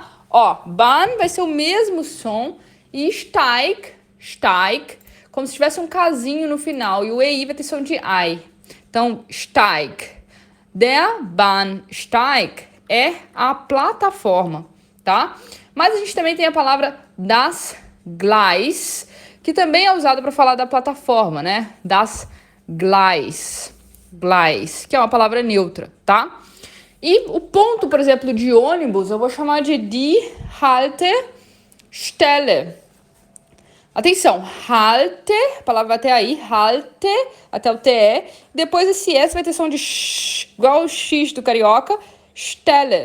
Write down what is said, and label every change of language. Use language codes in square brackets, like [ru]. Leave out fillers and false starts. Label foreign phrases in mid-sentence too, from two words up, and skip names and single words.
[pt] Ó, Bahn vai ser o mesmo som e Steig, como se tivesse um casinho no final. E o EI vai ter som de I. Então, Steig. [de] Der Bahnsteig [pt] é a plataforma, tá? Mas a gente também tem a palavra [de] das Gleis, [pt] que também é usado para falar da plataforma, né? [de] Das Gleis. [pt] Gleis, que é uma palavra neutra, tá? E o ponto, por exemplo, de ônibus, eu vou chamar de [de] die Haltestelle. [pt] Atenção, halte, a palavra vai até aí, halte, até o TE. Depois esse S vai ter som de sh, igual o X do carioca, Stelle.